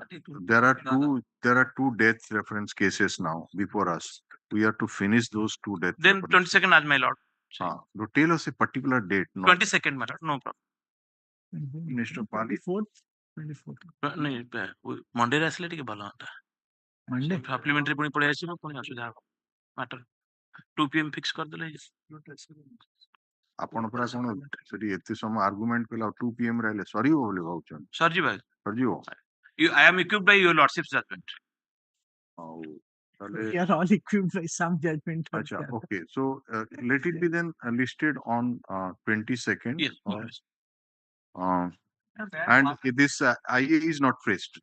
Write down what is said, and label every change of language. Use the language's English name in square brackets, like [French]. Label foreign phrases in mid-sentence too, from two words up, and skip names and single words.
[English] There are two death reference cases now before us. We have to finish those two death. Then 22nd, as my lord. Tell us a particular date. 22nd, my lord. No problem. Mr. Pali. 24th. [Odia] Monday ଆସିଲେ ଟିକେ ଭଲ ହୁଅନ୍ତା Monday ସପ୍ଲିମେଣ୍ଟାରୀ ପୁଣି ପଳେଇ ଆସିବ ପୁଣି ଅସୁବିଧା ହବ ମାଟର 2 PM ଫିକ୍ସ କରିଦେଲେ ଆପଣ ପରା କଣ ସେଠି ଏତେ ସମୟ ଆର୍ଗୁମେଣ୍ଟ କଲା 2 PM ରହିଲେ ସରିବ ବୋଲି ଭାବୁଛନ୍ତି ସରିଯିବ ସରିଯିବ [English] I am equipped by your lordship's judgment. We are all equipped by some judgment. Acha, okay, so let it be then listed on 22nd. Yes. And this IA is not phrased.